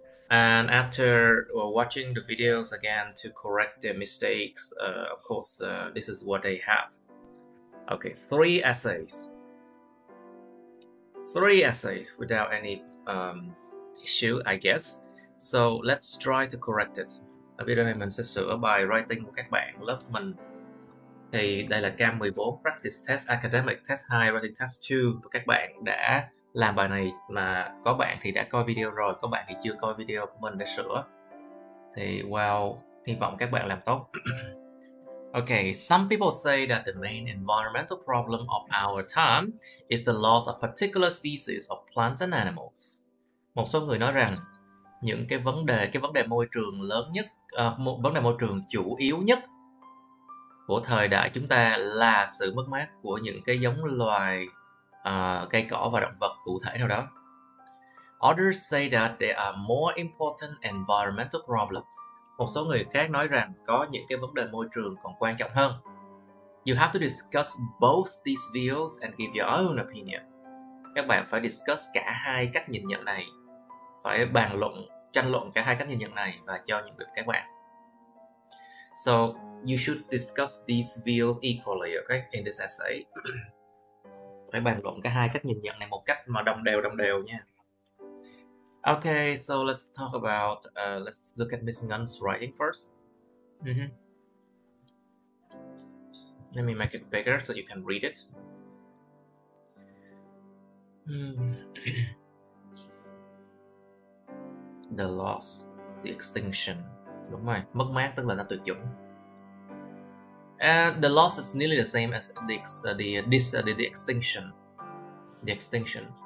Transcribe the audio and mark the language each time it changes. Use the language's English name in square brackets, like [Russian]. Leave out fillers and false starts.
[English] And after watching the videos again to correct their mistakes, of course, this is what they have. Okay, 3 essays. 3 essays without any issue, I guess. So let's try to correct it. [Vietnamese] Ở video này mình sẽ sửa bài writing của các bạn lớp mình. Thì đây là cam 14 Practice Test Academic Test 2 Writing Test 2. Và các bạn đã làm bài này mà có bạn thì đã coi video rồi, có bạn thì chưa coi video của mình để sửa. Thì wow, hy vọng các bạn làm tốt. [English] Okay, some people say that the main environmental problem of our time is the loss of particular species of plants and animals. [Vietnamese] Một số người nói rằng những cái vấn đề môi trường lớn nhất, vấn đề môi trường chủ yếu nhất của thời đại chúng ta là sự mất mát của những cái giống loài cây cỏ và động vật cụ thể nào đó. [English] Others say that there are more important environmental problems. [Vietnamese] Một số người khác nói rằng có những cái vấn đề môi trường còn quan trọng hơn. [English] You have to discuss both these views and give your own opinion. [Vietnamese] Các bạn phải discuss cả hai cách nhìn nhận này, phải bàn luận, tranh luận cả hai cách nhìn nhận này và cho nhận định các bạn. [English] So you should discuss these views equally, okay, in this essay. [Vietnamese] Phải bàn luận cả hai cách nhìn nhận này một cách mà đồng đều nha. [English] Okay, so let's talk about, let's look at Miss Nguyen's writing first. Let me make it bigger so you can read it. The loss, the extinction. [Vietnamese] Đúng rồi, mất mát tức là nó tuyệt chủng. [English] The loss is nearly the same as the extinction. The extinction.